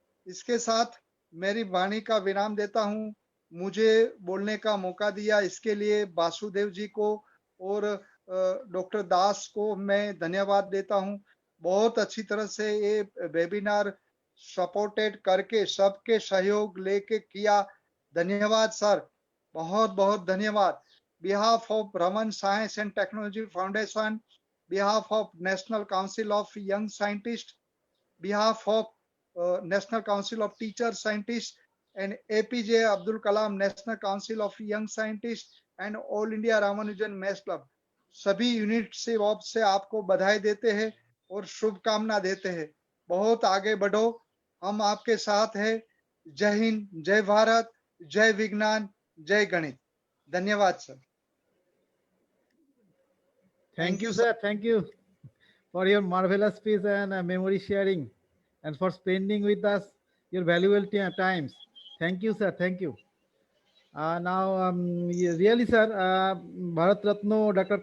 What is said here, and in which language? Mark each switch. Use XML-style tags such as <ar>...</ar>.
<hi>इसके साथ मेरी वाणी का विराम देता हूं। मुझे बोलने का मौका दिया इसके लिए वासुदेव जी को और डॉक्टर दास को मैं धन्यवाद देता हूं। बहुत अच्छी तरह से ये वेबिनार सपोर्टेड करके सबके सहयोग लेके किया। धन्यवाद सर, बहुत बहुत धन्यवाद।</hi> <en>behalf of Raman science and technology foundation, behalf of National Council of Young Scientists, behalf of National Council of Teacher Scientists and APJ Abdul Kalam National Council of Young Scientists and All India Ramanujan Maths Club,</en> <hi>सभी unit से आपको बधाई देते हैं और शुभकामना देते हैं। बहुत आगे बढ़ो, हम आपके साथ हैं। जय हिंद, जय भारत, जय विज्ञान, जय गणित। धन्यवाद sir.</hi> <en>Thank you, sir. Thank you for your marvelous speech and memory sharing, and for spending with us your valuable times. Thank you, sir. Thank you. Now, really, sir, Bharat Ratna Dr.</en>